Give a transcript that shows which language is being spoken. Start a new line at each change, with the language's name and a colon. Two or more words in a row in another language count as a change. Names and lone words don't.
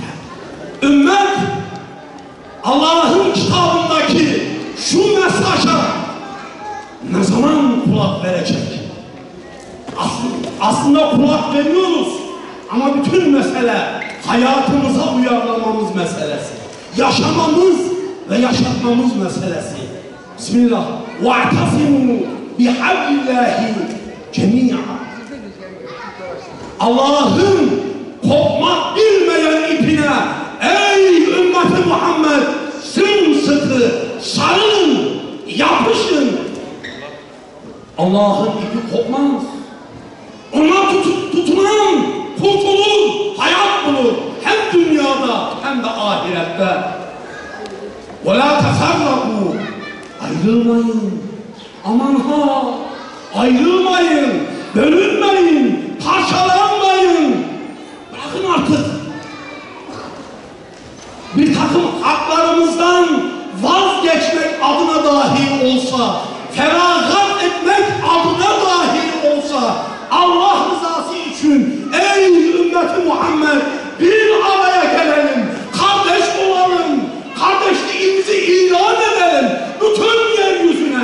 Turkish: Ümmet Allah'ın kitabındaki şu mesaja ne zaman kulak verecek? Aslında kulak veriyoruz ama bütün mesele hayatımıza uyarlamamız meselesi. Yaşamamız ve yaşatmamız meselesi. Bismillah.
Arabic: وَاَعْتَصِمُوا بِحَبِّ اللّٰهِ جَمِيعًا.
Turkish: Allah'ın kopmak bilmeyen ipine ey ümmeti Muhammed sımsıkı sarılın, yapışın. Allah'ın ipi kopmaz. Ona tutunan kurtulur, hayat bulur. Hem dünyada hem de ahirette.
Arabic: وَلَا تَفَرَّقُوا.
Turkish: Ayrılmayın. Aman ha! Ayrılmayın. Bölünmeyin. Parçalanmayın. Bırakın artık. Bir takım haklarımızdan vazgeçmek adına dahi olsa, feragat etmek adına dahi olsa, Allah rızası için ey ümmeti Muhammed bir araya gelelim, kardeş olalım, kardeşliğimizi ilan edelim bütün yeryüzüne.